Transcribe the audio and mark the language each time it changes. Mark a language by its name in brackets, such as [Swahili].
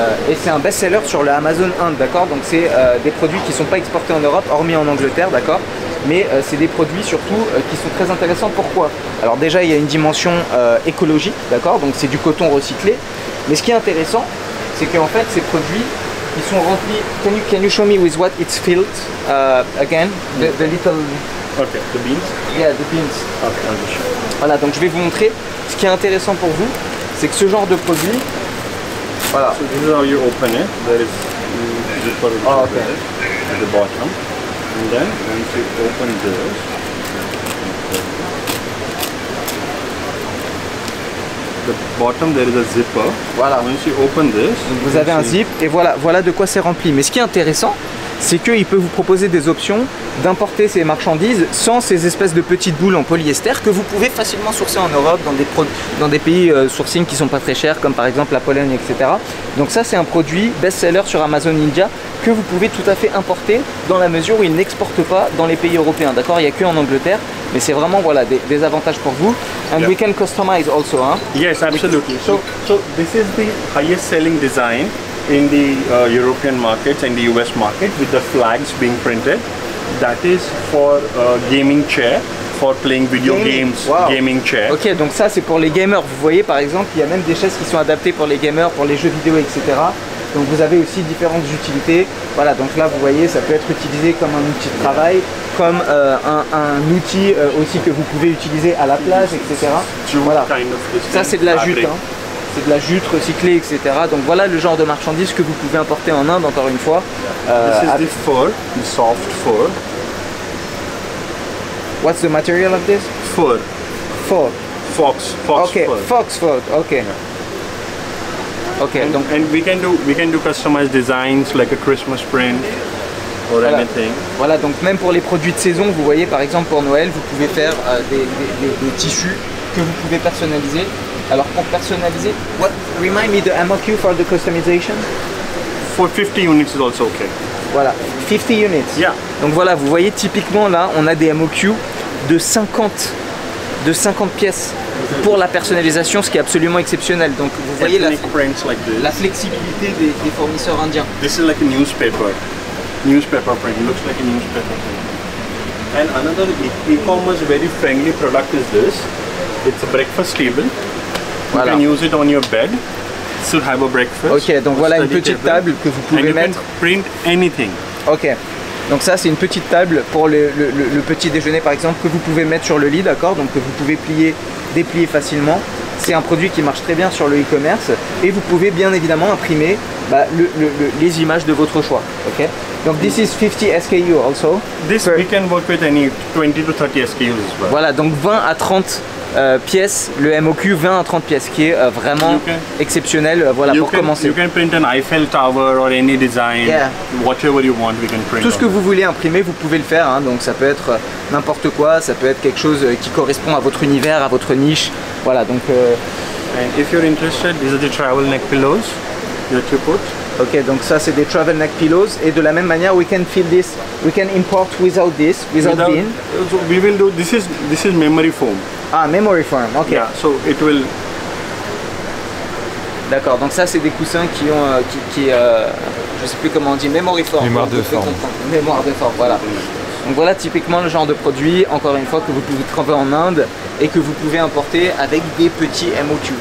[French] Et c'est un best-seller sur le Amazon Inde, d'accord? Donc c'est des produits qui ne sont pas exportés en Europe, hormis en Angleterre, d'accord? Mais c'est des produits surtout qui sont très intéressants. Pourquoi? Alors déjà, il y a une dimension écologique, d'accord? Donc c'est du coton recyclé. Mais ce qui est intéressant, c'est qu'en fait, ces produits, ils sont remplis... [English] Can you show me with what it's filled again? The little... Okay, the beans? Yeah, the beans. Okay, I'll just show you. [French] Voilà, donc je vais vous montrer. Ce qui est intéressant pour vous, c'est que ce genre de produit... Voilà. [English] So this is how you open it. There is zipper okay. At the bottom, and then once you open this, the bottom there is a zipper. [French] Voilà. [English] Once you open this, [French] donc vous avez un zip et voilà de quoi c'est rempli. Mais ce qui est intéressant, c'est qu'il peut vous proposer des options d'importer ces marchandises sans ces espèces de petites boules en polyester que vous pouvez facilement sourcer en Europe dans des pays sourcing qui sont pas très chers comme par exemple la Pologne, etc. Donc ça c'est un produit best-seller sur Amazon India que vous pouvez tout à fait importer dans la mesure où il n'exporte pas dans les pays européens, d'accord? Il n'y a que en Angleterre, mais c'est vraiment voilà, des avantages pour vous. [English] And we can customize also, hein? Yes, absolutely. So this is the highest selling design in the European markets and the US market with the flags being printed. That is for gaming chair, for playing video games, wow. Gaming chair. [French] Ok, donc ça c'est pour les gamers. Vous voyez par exemple, il y a même des chaises qui sont adaptées pour les gamers, pour les jeux vidéo, etc. Donc vous avez aussi différentes utilités. Voilà, donc là vous voyez, ça peut être utilisé comme un outil de travail, comme un outil aussi que vous pouvez utiliser à la plage, etc. Voilà. Ça c'est de la jute, hein. C'est de la jute recyclée, etc. Donc voilà le genre de marchandises que vous pouvez importer en Inde, encore une fois. [English] This is the fur, the soft fur. What's the material of this? Fur. Fur. Fox Okay, fur. fox fur. Okay. Yeah. Okay. And, [French] Donc [English] and we can do customized designs like a Christmas print or [French] voilà. [English] anything. [French] Voilà, donc même pour les produits de saison, vous voyez par exemple pour Noël, vous pouvez faire des tissus que vous pouvez personnaliser. Alors pour personnaliser, [English] remind me the MOQ for the customization? for 50 units is also okay. [French] Voilà, 50 units. [English] Yeah. [French] Donc voilà, vous voyez typiquement là, on a des MOQ de 50 pièces pour la personnalisation, ce qui est absolument exceptionnel. Donc vous voyez [English] Ethnic prints like this. [French] la flexibilité des fournisseurs indiens. [English] This is like a newspaper print. Looks like a newspaper print. And another e-commerce very friendly product is this. It's a breakfast table. [French] Voilà. [English] You can use it on your bed. To have a breakfast. [French] Ok, donc voilà une petite table que vous [English] And [French] pouvez [English] you [French] mettre. [English] can print anything. [French] Ok, donc ça c'est une petite table pour le petit déjeuner par exemple que vous pouvez mettre sur le lit, d'accord, donc que vous pouvez déplier facilement. C'est un produit qui marche très bien sur le e-commerce et vous pouvez bien évidemment imprimer les images de votre choix. [English] Ok, donc this is 50 SKU also. This we can work with any 20 to 30 SKUs as well. [French] Voilà, donc 20 à 30 pièces, le MOQ 20 à 30 pièces qui est vraiment exceptionnel, voilà, pour commencer. [English] You can print an Eiffel Tower or any design, whatever you want, we can print. [French] Tout ce que vous voulez imprimer, vous pouvez le faire, hein, donc ça peut être n'importe quoi, ça peut être quelque chose qui correspond à votre univers, à votre niche, voilà, donc... [English] And if you're interested, these are the travel neck pillows that you put. [French] Ok, donc ça c'est des travel neck pillows, et de la même manière, [English] we can fill this, we can import without bin. So we will do, this is memory foam. Ah, memory foam, ok. Yeah, so it will... [French] D'accord, donc ça c'est des coussins qui ont, je sais plus comment on dit, memory foam. Mémoire de forme. Mémoire de forme, voilà. Donc voilà typiquement le genre de produit, encore une fois, que vous pouvez trouver en Inde et que vous pouvez importer avec des petits MOQ.